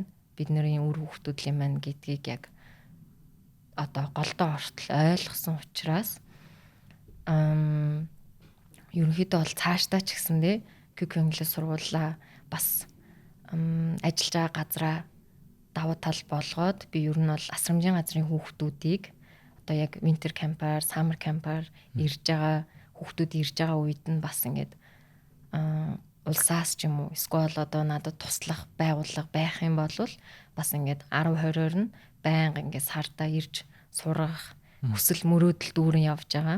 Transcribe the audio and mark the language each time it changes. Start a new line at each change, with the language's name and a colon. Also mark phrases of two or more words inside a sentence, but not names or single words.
Mongolian: Бид нарын үр хүүхдүүд л юм байна гэдгийг яг одоо голдоо ортол ойлгосон учраас ерөнхийдөө бол цаашдаа ч гэсэндээ QQ инглиш сургуулаа бас ажиллаж байгаа газараа давуу тал болгоод би ер нь бол асрамжийн газрын хүүхдүүдийг одоо яг
English: winter camp-
Mongolian: аар,
English: summer camp-
Mongolian: аар ирж байгаа хүүхдүүд ирж байгаа үед нь бас ингээд улсаас ч юм уу эсвэл одоо надад туслах байгууллага байх юм бол бас ингээд 10-20-оор нь байнга ингээд сартаа ирж сурах хүсэл мөрөөдөл дүүрэн явж байгаа.